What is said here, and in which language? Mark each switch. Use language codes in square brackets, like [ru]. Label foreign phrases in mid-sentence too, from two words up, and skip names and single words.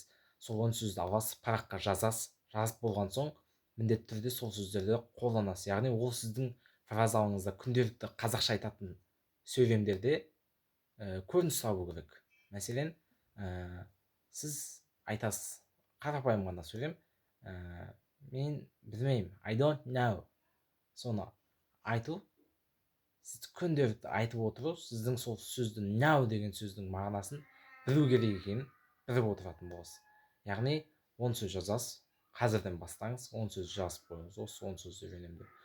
[kk] Сол 10 сөзді аласыз, параққа жазасыз. Жазып болған соң міндетті түрде сол сөздерді қолданасыз. Яғни ол сіздің фразаларыңызда, күнделікті қазақша айтатын сөйлемдерде көрініс табу керек. Мәселен, сіз айтасыз, қарапайым ғана сөйлем, мен білмеймін, [en] I don't know. [kk] Соны айту, сіз күнделікті айтып отыру, сіздің сол сөзді now деген сөздің мағынасын білу керек екенін біліп отыратын боласыз. Яғни 10 сөз жазасыз, қазірден бастаңыз, 10 сөз жазып қойыңыз, осы 10 сөзді үйренемін деп.